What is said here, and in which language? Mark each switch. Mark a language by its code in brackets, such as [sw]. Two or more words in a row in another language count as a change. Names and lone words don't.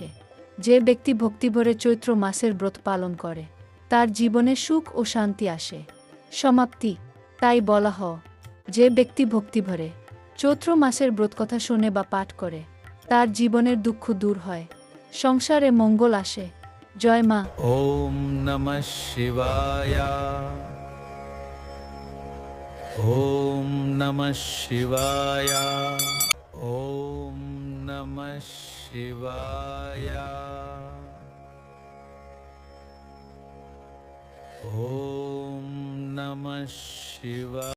[bn] যে ব্যক্তি ভক্তিভরে চৈত্র মাসের ব্রত পালন করে, তার জীবনে সুখ ও শান্তি আসে। সমাপ্তি, তাই বলা হয়, যে ব্যক্তি ভক্তিভরে চৈত্র মাসের ব্রতকথা শোনে বা পাঠ করে, তার জীবনের দুঃখ দূর হয়, সংসারে মঙ্গল আসে। জয় মা। [sa] ॐ नमः शिवाय ॐ नमः शिवाय ॐ नमः शिवाय ॐ नमः शिवाय।